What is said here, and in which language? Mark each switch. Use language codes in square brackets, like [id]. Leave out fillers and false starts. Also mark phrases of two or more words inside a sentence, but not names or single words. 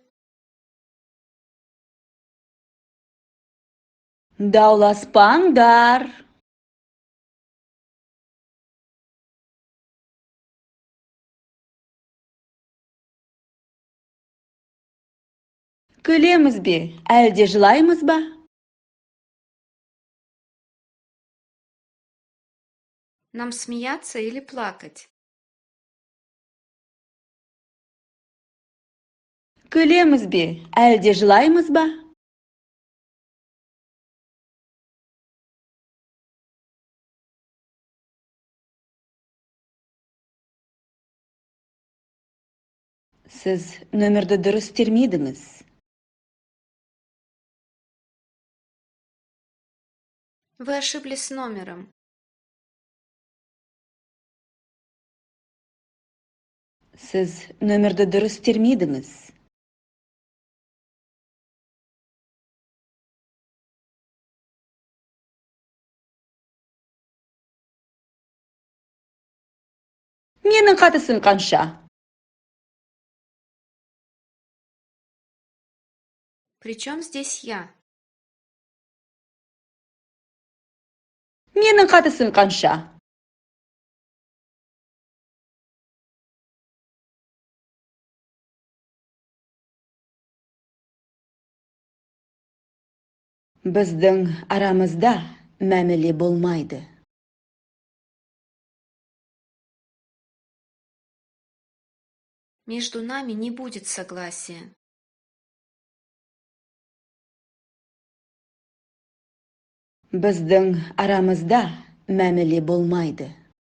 [kk] Дауласпаңдар. Күлеміз бе, әлде жылаймыз ба? [ru] Нам смеяться или плакать? [kk] Күлеміз бе, әлде жылаймыз ба? Сіз нөмірді дұрыс термедіңіз. [ru] Вы ошиблись с номером. [kk] Сіз нөмірді дұрыс термедіңіз. Менің қатысым қанша? [ru] Причем здесь я? [kk] Менің қатысым қанша? Біздің арамызда мәміле болмайды. [ru] Между нами не будет согласия. [kk] Біздің арамызда мәміле болмайды.